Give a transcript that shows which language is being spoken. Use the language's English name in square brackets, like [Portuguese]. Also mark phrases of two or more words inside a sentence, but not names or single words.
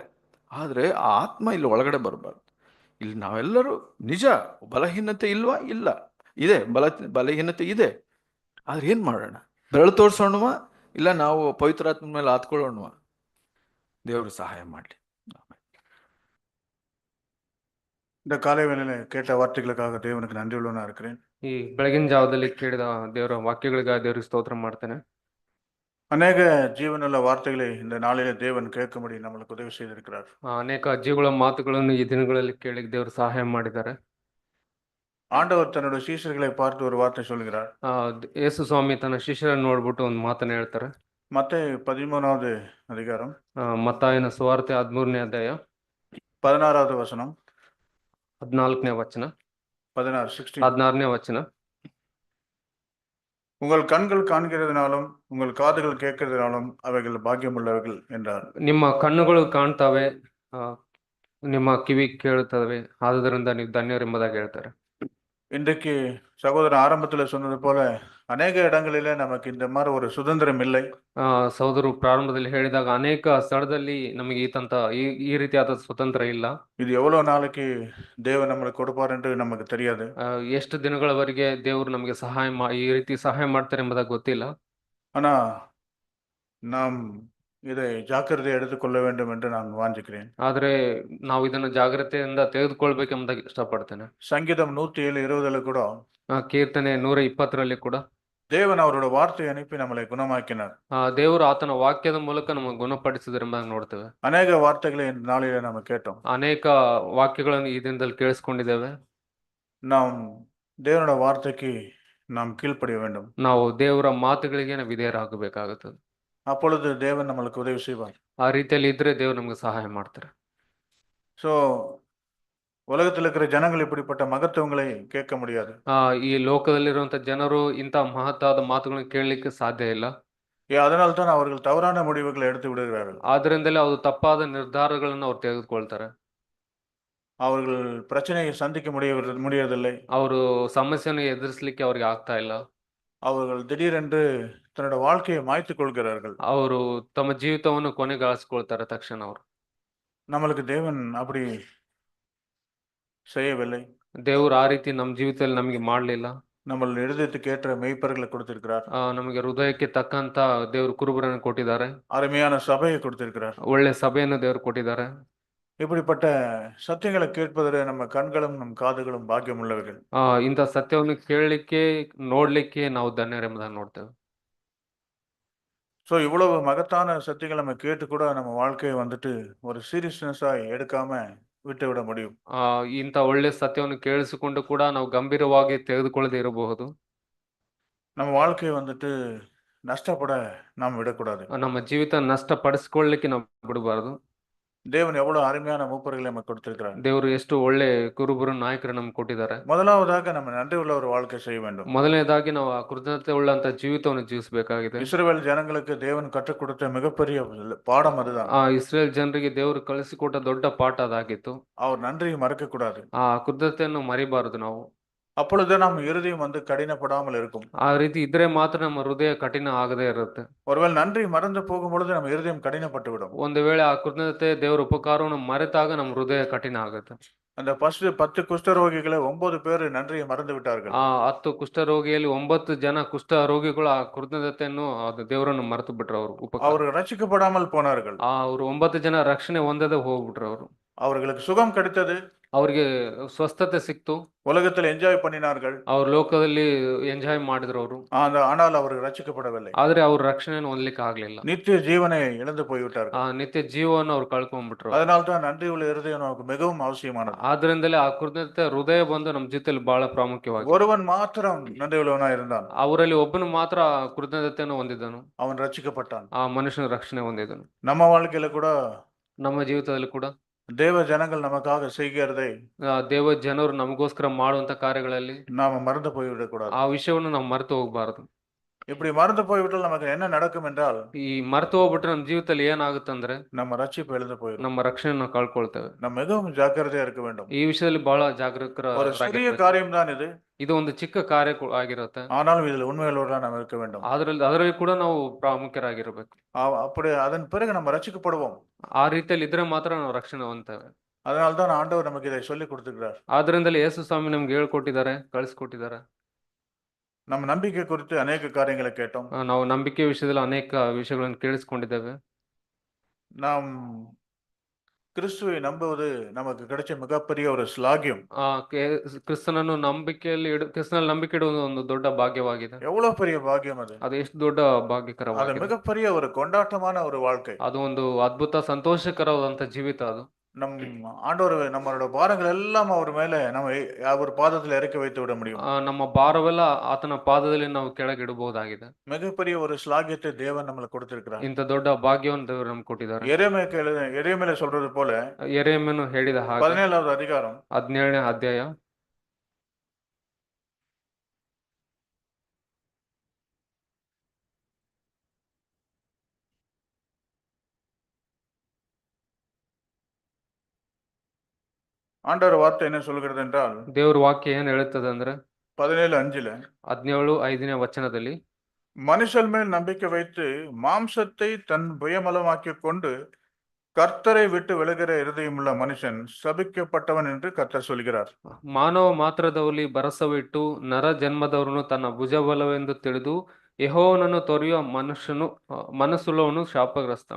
[Kannada] ಆದರೆ ಆ ಆತ್ಮ ಇಲ್ಲಿ ಒಳಗಡೆ ಬರಬಾರ್ದು. ಇಲ್ಲಿ ನಾವೆಲ್ಲರೂ ನಿಜ ಬಲಹೀನತೆ ಇಲ್ವಾ? ಇಲ್ಲ, ಇದೆ. ಬಲಹೀನತೆ ಇದೆ. ಆದ್ರೆ ಏನು ಮಾಡೋಣ? ಬೆರಳು ತೋರಿಸೋಣವಾ ಇಲ್ಲ ನಾವು ಪವಿತ್ರಾತ್ಮ ಮೇಲೆ ಆತ್ಕೊಳ್ಳೋಣವಾ? ದೇವರು ಸಹಾಯ ಮಾಡಲಿ. [Tamil] இந்த காலை வேளையில கேட்ட வார்த்தைகளுக்காக தேவனுக்கு நன்றி உள்ளவனா இருக்கிறேன். [Kannada] ಈ ಬೆಳಗಿನ ಜಾವದಲ್ಲಿ ಕೇಳಿದ ದೇವರ ವಾಕ್ಯಗಳಿಗಾಗಿ ದೇವರಿಗೆ ಸ್ತೋತ್ರ ಮಾಡ್ತೇನೆ. [Tamil] அநேக ஜீவனுள்ள வார்த்தைகளை இந்த நாளிலே தேவன் கேட்கும்படி நம்மளுக்கு உதவி செய்திருக்கிறார். [Kannada] ಅನೇಕ ಜೀವಗಳ ಮಾತುಗಳನ್ನು ಈ ದಿನಗಳಲ್ಲಿ ಕೇಳಿ ದೇವರು ಸಹಾಯ ಮಾಡಿದ್ದಾರೆ. [Tamil] ஆண்டவர் தன்னுடைய சீஷர்களை பார்த்து ஒரு வார்த்தை சொல்கிறார். [Kannada] ಯೇಸು ಸ್ವಾಮಿ ತನ್ನ ಶಿಷ್ಯರನ್ನು ನೋಡ್ಬಿಟ್ಟು ಒಂದು ಮಾತನ್ನ ಹೇಳ್ತಾರೆ. [Tamil] மத்தேயு 13வது அதிகாரம், [Kannada] ಮತ್ತಾಯನ ಸುವಾರ್ತೆ 13ನೇ ಅಧ್ಯಾಯ [Tamil] 16வது வசனம், [Kannada] 14ನೇ ವಚನ, 16ನೇ ವಚನ. [Tamil] உங்கள் கண்கள் காண்கிறதுனாலும் உங்கள் காதுகள் கேட்கிறதுனாலும் அவைகள் பாக்கியமுள்ளவர்கள் என்றார். [Kannada] ನಿಮ್ಮ ಕಣ್ಣುಗಳು ಕಾಣ್ತವೆ, ನಿಮ್ಮ ಕಿವಿ ಕೇಳುತ್ತವೆ, ಆದುದರಿಂದ ನೀವು ಧನ್ಯರೆಂಬುದಾಗಿ ಹೇಳ್ತಾರೆ. [Tamil] இன்றைக்கு சகோதரன் ஆரம்பத்தில் சொன்னது போல ಅನೇಕ இடங்களிலே நமக்கு இந்த மாதிரி ஒரு சுதந்திரம் இல்லை. [Kannada] ಸಹೋದರು ಪ್ರಾರಂಭದಲ್ಲಿ ಹೇಳಿದಾಗ ಅನೇಕ ಸ್ಥಳದಲ್ಲಿ ನಮಗೆ ಈ ರೀತಿಯಾದ ಸ್ವತಂತ್ರ ಇಲ್ಲ. [Tamil] ಇದು எவ்வளவு நாளைக்கு தேவன் நம்மளுக்கு கொடுப்பார் என்று நமக்கு தெரியாது. [Kannada] ಎಷ್ಟು ದಿನಗಳವರೆಗೆ ದೇವರು ನಮಗೆ ಈ ರೀತಿ ಸಹಾಯ ಮಾಡ್ತಾರೆ ಎಂಬುದಾಗಿ ಗೊತ್ತಿಲ್ಲ. [Tamil] ஆனா நாம் இதை ஜாக்கிரதை எடுத்துக்கொள்ள வேண்டும் என்று நான் வாஞ்சிக்கிறேன். [Kannada] ಆದ್ರೆ ನಾವು ಇದನ್ನು ಜಾಗ್ರತೆಯಿಂದ ತೆಗೆದುಕೊಳ್ಬೇಕೆಂಬುದಾಗಿ ಇಷ್ಟಪಡ್ತೇನೆ. ಸಂಗೀತಂ 107:20 ಕೂಡ, ಕೀರ್ತನೆ 120ರಲ್ಲಿ ಕೂಡ [Tamil] தேவன் அவரோட வார்த்தையை அனுப்பி நம்மளை குணமாக்கினார். [Kannada] ದೇವರು ಆತನ ವಾಕ್ಯದ ಮೂಲಕ ನಮಗೆ ಗುಣಪಡಿಸಿದ್ರು ಎಂಬುದಾಗಿ ನೋಡ್ತೇವೆ. [Tamil] அநேக வார்த்தைகளை இந்த நாளிலே நம்ம கேட்டோம். [Kannada] ಅನೇಕ ವಾಕ್ಯಗಳನ್ನು ಈ ದಿನದಲ್ಲಿ ಕೇಳಿಸ್ಕೊಂಡಿದ್ದೇವೆ. [Tamil] நாம் தேவனோட வார்த்தைக்கு நாம் கீழ்ப்படிய வேண்டும். [Kannada] ನಾವು ದೇವರ ಮಾತುಗಳಿಗೆ ನಾವು ವಿಧೇಯರಾಗಬೇಕಾಗುತ್ತದೆ. [Tamil] அப்பொழுது தேவன் நம்மளுக்கு உதவி செய்வார். [Kannada] ಆ ರೀತಿಯಲ್ಲಿ ಇದ್ರೆ ದೇವರು ನಮಗೆ ಸಹಾಯ ಮಾಡ್ತಾರೆ. [Tamil] சோ உலகத்தில் இருக்கிற ஜனங்கள் இப்படிப்பட்ட மகத்துவங்களை கேட்க முடியாது. [Kannada] ಈ ಲೋಕದಲ್ಲಿರುವಂತ ಜನರು ಇಂಥ ಮಹತ್ತಾದ ಮಾತುಗಳನ್ನು ಕೇಳಲಿಕ್ಕೆ ಸಾಧ್ಯ ಇಲ್ಲ. [Tamil] அதனால தான் அவர்கள் தவறான முடிவுகளை எடுத்து விடுகிறார்கள். [Kannada] ಆದ್ರಿಂದಲೇ ಅವರು ತಪ್ಪಾದ ನಿರ್ಧಾರಗಳನ್ನು ಅವ್ರು ತೆಗೆದುಕೊಳ್ತಾರೆ. [Tamil] அவர்கள் பிரச்சனையை சந்திக்க முடியவில்லை. [Kannada] ಅವರು ಸಮಸ್ಯೆಯನ್ನು ಎದುರಿಸಲಿಕ್ಕೆ ಅವರಿಗೆ ಆಗ್ತಾ ಇಲ್ಲ. [Tamil] அவர்கள் திடீரென்று தன்னோட வாழ்க்கையை மாய்த்துக் கொள்கிறார்கள். [Kannada] ಅವರು ತಮ್ಮ ಜೀವಿತವನ್ನು ಕೊನೆಗಾಣಿಸಿಕೊಳ್ತಾರೆ ತಕ್ಷಣ. ಅವರು [Tamil] நம்மளுக்கு தேவன் அப்படி செய்யவில்லை. [Kannada] ದೇವರು ಆ ರೀತಿ ನಮ್ಮ ಜೀವಿತದಲ್ಲಿ ನಮಗೆ ಮಾಡಲಿಲ್ಲ. [Tamil] நம்ம இருதயத்துக்கு ஏற்ற மெய்ப்பர்களை கொடுத்திருக்கிறார். [Kannada] ನಮಗೆ ಹೃದಯಕ್ಕೆ ತಕ್ಕಂತ ದೇವರು ಕುರುಬರನ್ನು ಕೊಟ್ಟಿದ್ದಾರೆ. [Tamil] அருமையான சபையை கொடுத்திருக்கிறார். [Kannada] ಒಳ್ಳೆ ಸಭೆಯನ್ನು ದೇವರು ಕೊಟ್ಟಿದ್ದಾರೆ. [Tamil] இப்படிப்பட்ட சத்தியங்களை கேட்பதில் நம்ம கண்களும் நம் காதுகளும் பாக்கியம் உள்ளவர்கள். [Kannada] ಇಂಥ ಸತ್ಯವನ್ನು ಕೇಳಲಿಕ್ಕೆ ನೋಡ್ಲಿಕ್ಕೆ ನಾವು ಧನ್ಯರೆಂಬುದನ್ನು ನೋಡ್ತೇವೆ. [Tamil] ஸோ இவ்வளவு மகத்தான சத்தியங்களை நம்ம கேட்டு கூட நம்ம வாழ்க்கையை வந்துட்டு ஒரு சீரியஸ்னஸா எடுக்காம விட்டு விட முடியும். [Kannada] ಇಂಥ ಒಳ್ಳೆ ಸತ್ಯವನ್ನು ಕೇಳಿಸಿಕೊಂಡು ಕೂಡ ನಾವು ಗಂಭೀರವಾಗಿ ತೆಗೆದುಕೊಳ್ಳದೆ ಇರಬಹುದು. [Tamil] நம்ம வாழ்க்கையை வந்துட்டு நஷ்டப்பட நாம் விடக்கூடாது. [Kannada] ನಮ್ಮ ಜೀವಿತ ನಷ್ಟಪಡಿಸಿಕೊಳ್ಳಲಿಕ್ಕೆ ನಾವು ಬಿಡಬಾರದು. [Tamil] தேவன் எவ்வளவு அருமையான மூப்பர்களை நமக்கு கொடுத்திருக்கிறார். [Kannada] ದೇವರು ಎಷ್ಟು ಒಳ್ಳೆ ಕುರುಬರು ನಾಯಕರು ನಮ್ಗೆ ಕೊಟ್ಟಿದ್ದಾರೆ. [Tamil] முதலாவதாக நம்ம நன்றி உள்ள ஒரு வாழ்க்கை செய்ய வேண்டும். [Kannada] ಮೊದಲನೇದಾಗಿ ನಾವು ಆ ಕೃತಜ್ಞತೆ ಉಳ್ಳಂತ ಜೀವಿತವನ್ನು ಜೀವಿಸಬೇಕಾಗಿದೆ. [Tamil] இஸ்ரவேல் ஜனங்களுக்கு தேவன் கற்றுக் கொடுத்த மிகப்பெரிய பாடம் அதுதான். [Kannada] ಇಸ್ರೇಲ್ ಜನರಿಗೆ ದೇವರು ಕಳಿಸಿಕೊಟ್ಟ ದೊಡ್ಡ ಪಾಠ ಅದಾಗಿತ್ತು. [Tamil] அவர் நன்றியை மறக்க கூடாது. [Kannada] ಆ ಕೃತಜ್ಞತೆಯನ್ನು ಮರಿಬಾರದು ನಾವು. [Tamil] அப்பொழுது நம்ம இருதயம் வந்து கடினப்படாமல் இருக்கும். [Kannada] ಆ ರೀತಿ ಇದ್ರೆ ಮಾತ್ರ ನಮ್ಮ ಹೃದಯ ಕಠಿಣ ಆಗದೇ ಇರುತ್ತೆ. [Tamil] ஒருவேளை நன்றி மறந்து போகும் பொழுது நம்ம இருதயம் கடினப்பட்டு விடும். [Kannada] ಒಂದು ವೇಳೆ ಆ ಕೃತಜ್ಞತೆ ದೇವರ ಉಪಕಾರವನ್ನು ಮರೆತಾಗ ನಮ್ಮ ಹೃದಯ ಕಠಿಣ ಆಗುತ್ತೆ. [Tamil] அந்த 10 குஷ்டரோகிகளை 9 பேர் நன்றியை மறந்து விட்டார்கள். [Kannada] 10 ಕುಷ್ಠರೋಗಿಯಲ್ಲಿ 9 ಜನ ಕುಷ್ಠ ರೋಗಿಗಳು ಆ ಕೃತಜ್ಞತೆಯನ್ನು ದೇವರನ್ನು ಮರೆತು ಬಿಟ್ರು. ಅವರು [Tamil] ಅವರು ரட்சிக்கப்படாமல் போனார்கள். [Kannada] ಅವರು 9 ಜನ ರಕ್ಷಣೆ ಹೊಂದದೆ ಹೋಗ್ಬಿಟ್ರು. [Tamil] அவர்களுக்கு சுகம் கிடைத்தது. [Kannada] ಅವ್ರಿಗೆ ಸ್ವಸ್ಥತೆ ಸಿಕ್ತು. [Tamil] உலகத்தில் என்ஜாய் பண்ணினார்கள். [Kannada] ಅವ್ರ ಲೋಕದಲ್ಲಿ ಎಂಜಾಯ್ ಮಾಡಿದ್ರು ಅವರು. [Tamil] ஆனால் அவர்கள் ரட்சிக்கப்படவில்லை. [Kannada] ಆದ್ರೆ ಅವ್ರ ರಕ್ಷಣೆಯನ್ನು ಹೊಂದಲಿಕ್ಕೆ ಆಗ್ಲಿಲ್ಲ. [Tamil] நித்திய ஜீவனை இழந்து போய்விட்டார்கள். [Kannada] ನಿತ್ಯ ಜೀವವನ್ನು ಅವ್ರು ಕಳ್ಕೊಂಡ್ಬಿಟ್ರು. [Tamil] அதனால்தான் நன்றி உள்ள இருதயம் நமக்கு மிகவும் அவசியமானது. [Kannada] ಆದ್ರಿಂದಲೇ ಆ ಕೃತಜ್ಞತೆ ಹೃದಯ ಬಂದು ನಮ್ಮ ಜೀವಿತದಲ್ಲಿ ಬಹಳ ಪ್ರಾಮುಖ್ಯವಾಗಿದೆ. [Tamil] ஒருவன் மாத்திரம் நன்றி உள்ளவனாய் இருந்தான். [Kannada] ಅವರಲ್ಲಿ ಒಬ್ಬನು ಮಾತ್ರ ಕೃತಜ್ಞತೆಯನ್ನು ಹೊಂದಿದ್ದನು. [Tamil] அவன் ரட்சிக்கப்பட்டான். [Kannada] ಆ ಮನುಷ್ಯನ ರಕ್ಷಣೆ ಹೊಂದಿದನು. [Tamil] நம்ம வாழ்க்கையில கூட [Kannada] ನಮ್ಮ ಜೀವಿತದಲ್ಲಿ ಕೂಡ [Tamil] தேவ ஜனங்கள் நமக்காக செய்கிறதை [Kannada] ದೇವ ಜನರು ನಮಗೋಸ್ಕರ ಮಾಡುವಂತ ಕಾರ್ಯಗಳಲ್ಲಿ [Tamil] நாம மறந்து போய்விடக்கூடாது. [Kannada] ಆ ವಿಷಯವನ್ನು ನಾವು ಮರೆತು ಹೋಗ್ಬಾರದು. [Tamil] இப்படி மறந்து போய்விட்டால் நமக்கு என்ன நடக்கும் என்றால், [Kannada] ಈ ಮರೆತು ಹೋಗ್ಬಿಟ್ರೆ ನಮ್ಮ ಜೀವಿತದಲ್ಲಿ ಏನಾಗುತ್ತಂದ್ರೆ [Tamil] நம்ம ரட்சிப்பு எழுந்து போயிடும். [Kannada] ನಮ್ಮ ರಕ್ಷಣೆಯನ್ನು ಕಳ್ಕೊಳ್ತೇವೆ. [Tamil] நம்ம மிகவும் ஜாக்கிரதையா இருக்க வேண்டும். [Kannada] ಈ ವಿಷಯದಲ್ಲಿ ಬಹಳ [Tamil] ஒரு சிறிய [Kannada] ಜಾಗರೂಕರಾಗಿರ್ಬೇಕು. [Tamil] காரியம் தான் இது. [Kannada] ಇದು ಒಂದು ಚಿಕ್ಕ ಕಾರ್ಯ ಆಗಿರುತ್ತೆ. [Tamil] ஆனாலும் இதில் உண்மையுள்ளவர்களா நாம் இருக்க வேண்டும். [Kannada] ಅದರಲ್ಲಿ ಕೂಡ ನಾವು ಪ್ರಾಮುಖ್ಯರಾಗಿರ್ಬೇಕು. [Tamil] அப்படி அதன் பிறகு நம்ம ரட்சிக்கப்படுவோம். [Kannada] ಆ ರೀತಿಯಲ್ಲಿ ಇದ್ರೆ ಮಾತ್ರ ನಾವು ರಕ್ಷಣೆ ಹೊಂದ್ತೇವೆ. [Tamil] அதனால்தான் ஆண்டவர் நமக்கு இதை சொல்லி கொடுத்திருக்கிறார். [Kannada] ಆದ್ರಿಂದಲೇ ಯೇಸು ಸ್ವಾಮಿ ನಮ್ಗೆ ಹೇಳ್ಕೊಟ್ಟಿದ್ದಾರೆ, ಕಳಿಸ್ಕೊಟ್ಟಿದ್ದಾರೆ. [Tamil] நம்ம நம்பிக்கை குறித்து அநேக காரியங்களை கேட்டோம். [Kannada] ನಾವು ನಂಬಿಕೆ ವಿಷಯದಲ್ಲಿ ಅನೇಕ ವಿಷಯಗಳನ್ನು ಕೇಳಿಸ್ಕೊಂಡಿದ್ದೇವೆ. [Tamil] நாம் கிறிஸ்துவை நம்புவது நமக்கு கிடைச்ச மிகப்பெரிய ஒரு ஸ்லாகியம். [Kannada] ಕ್ರಿಸ್ತನನ್ನು ಕ್ರಿಸ್ತನಲ್ಲಿ ನಂಬಿಕೆ ಇಡುವುದು ಒಂದು ದೊಡ್ಡ ಭಾಗ್ಯವಾಗಿದೆ. [Tamil] எவ்வளவு பெரிய பாக்கியம் அது. [Kannada] ಅದು ಎಷ್ಟು ದೊಡ್ಡ [Tamil] அது [Kannada] ಭಾಗ್ಯಕರವಾಗಿದೆ. [Tamil] மிகப்பெரிய ஒரு கொண்டாட்டமான ஒரு வாழ்க்கை. [Kannada] ಅದು ಒಂದು ಅದ್ಭುತ ಸಂತೋಷಕರವಾದಂತ ಜೀವಿತ ಅದು. [Tamil] நம் ஆண்டவர் நம்மளோட பாரங்கள் எல்லாம் அவர் மேல நம்ம அவர் பாதத்தில் இறக்கி வைத்து விட முடியும். [Kannada] ನಮ್ಮ ಭಾರವೆಲ್ಲ ಆತನ ಪಾದದಲ್ಲಿ ನಾವು ಕೆಳಗಿಡಬಹುದಾಗಿದೆ. [Tamil] மிகப்பெரிய ஒரு ஸ்லாகியத்தை தேவன் நம்மளுக்கு கொடுத்திருக்கிறார். [Kannada] ಇಂಥ ದೊಡ್ಡ ಭಾಗ್ಯವನ್ನು ದೇವರು ನಮ್ಗೆ ಕೊಟ್ಟಿದ್ದಾರೆ. [Tamil] எரேமியா சொல்றது போல [Kannada] ಯೆರೆಮೀಯನು ಹೇಳಿದ ಹಾಗೆ [Tamil] 17வது அதிகாரம் [Kannada] 17ನೇ ಅಧ್ಯಾಯ [Tamil] ஆண்டவர் வார்த்தை என்ன சொல்கிறது என்றால், [Kannada] ದೇವ್ರ ವಾಕ್ಯ ಏನ್ ಹೇಳುತ್ತದೆ ಅಂದ್ರೆ 17:5 17:5ನೇ ವಚನದಲ್ಲಿ, [Tamil] மனுஷன் மேல் நம்பிக்கை வைத்து மாம்சத்தை தன் புயமலமாக்கிக் கொண்டு கர்த்தரை விட்டு விலகிற இருதயமுள்ள மனுஷன் சபிக்கப்பட்டவன் என்று கர்த்தர் சொல்கிறார். [Kannada] ಮಾನವ ಮಾತ್ರದಲ್ಲಿ ಭರವಸವಿಟ್ಟು ನರ ಜನ್ಮದವರನ್ನು ತನ್ನ ಭುಜಬಲವೆಂದು ತಿಳಿದು ಯೆಹೋವನನ್ನು ತೊರೆಯುವ ಮನಸ್ಸುಳ್ಳವನು ಶಾಪಗ್ರಸ್ತನು.